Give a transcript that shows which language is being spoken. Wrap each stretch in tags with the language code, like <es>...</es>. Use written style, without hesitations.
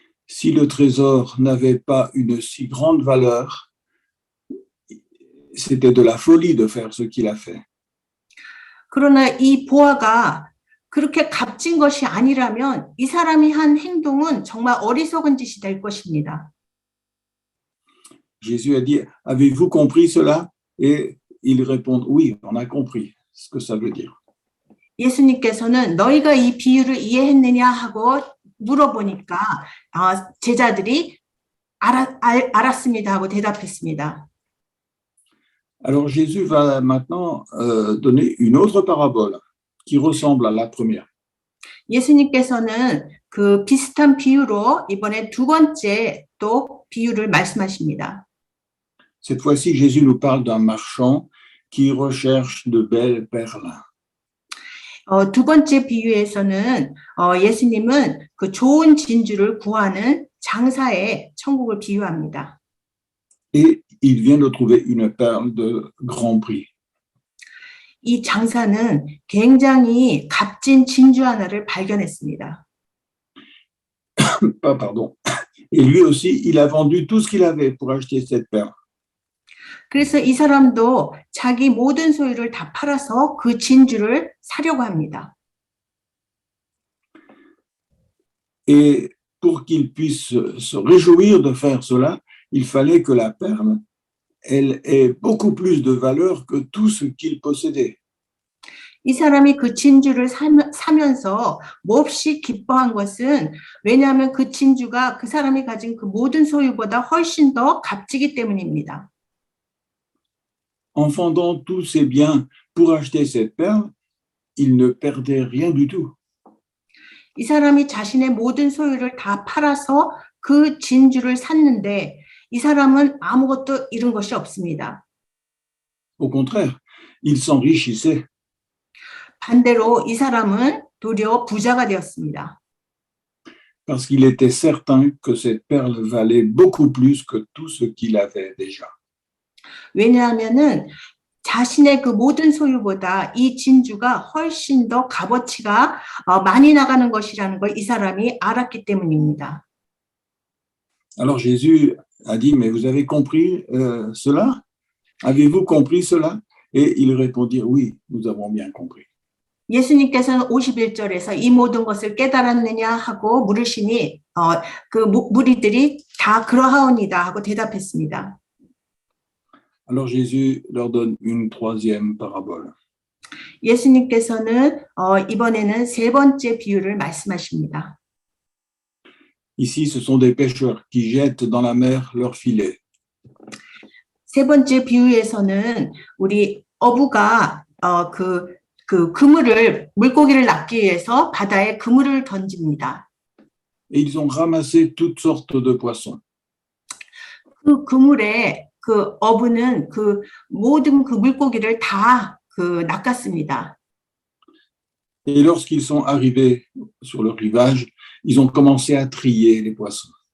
<fr>Si le trésor n'avait pas une si grande valeur, c'était de la folie de faire ce qu'il a fait.</fr> <ko>그러나 이 보화가 그렇게 값진 것이 아니라면 이 사람이 한 행동은 정말 어리석은 짓이 될 것입니다.</ko> <fr>Jésus a dit, avez-vous compris cela? Et ils répondent, oui, on a compris ce que ça veut dire.</fr> <ko>예수님께서는 너희가 이 비유를 이해했느냐 하고 물어보니까 제자들이 알았습니다 하고 대답했습니다.</ko> <fr>Alors Jésus va maintenant donner une autre parabole qui ressemble à la première.</fr> <ko>예수님께서는 그 비슷한 비유로 이번에 두 번째 또 비유를 말씀하십니다.</ko> <fr>Cette fois-ci, Jésus nous parle d'un marchand qui recherche de belles perles.</fr> <ko>두 번째 비유에서는 예수님은 그 좋은 진주를 구하는 장사의 천국을 비유합니다.</ko> <fr>Et il vient de trouver une perle de grand prix.</fr> <ko>이 장사는 굉장히 값진 진주 하나를 발견했습니다.</ko> <fr>Pardon. Et lui aussi, il a vendu tout ce qu'il avait pour acheter cette perle.</fr> <ko>그래서 이 사람도 자기 모든 소유를 다 팔아서 그 진주를 사려고 합니다.</ko> <fr>Et pour qu'il puisse se réjouir de faire cela, il fallait que la perle, elle ait beaucoup plus de valeur que tout ce qu'il possédait.</fr> <ko>이 사람이 그 진주를 사면서 몹시 기뻐한 것은 왜냐하면 그 진주가 그 사람이 가진 그 모든 소유보다 훨씬 더 값지기 때문입니다.</ko> <fr>En vendant tous ses biens pour acheter cette perle, il ne perdait rien du tout.</fr> <ko>이 사람이 자신의 모든 소유를 다 팔아서 그 진주를 샀는데 이 사람은 아무것도 잃은 것이 없습니다.</ko> <fr>Au contraire, il s'enrichissait.</fr> <ko>반대로 이 사람은 도리어 부자가 되었습니다.</ko> <fr>Parce qu'il était certain que cette perle valait beaucoup plus que tout ce qu'il avait déjà.</fr> <ko>왜냐하면은 자신의 그 모든 소유보다 이 진주가 훨씬 더 값어치가 많이 나가는 것이라는 걸 이 사람이 알았기 때문입니다.</ko> <fr>Alors Jésus a dit, mais vous avez compris cela? Avez-vous compris cela? Et ils répondirent, oui, nous avons bien compris.</fr> <ko>예수님께서는 51절에서 이 모든 것을 깨달았느냐 하고 물으시니 그 무리들이 다 그러하오니다 하고 대답했습니다.</ko> <fr>Alors Jésus leur donne une troisième parabole.</fr> <ko>예수님께서는 이번에는 세 번째 비유를 말씀하십니다.</ko> <fr>Ici, ce sont des pêcheurs qui jettent dans la mer leur filet.</fr> <ko>세 번째 비유에서는 우리 어부가 그물을 물고기를 낚기 위해서 바다에 그물을 던집니다.</ko> <fr>Et ils ont ramassé toutes sortes de poissons.</fr> <ko>그 그물에 그 어부는 그 모든 그 물고기를 다 낚았습니다.</ko> <fr>Et lorsqu'ils sont arrivés sur le rivage, ils ont commencé à trier les poissons.</fr>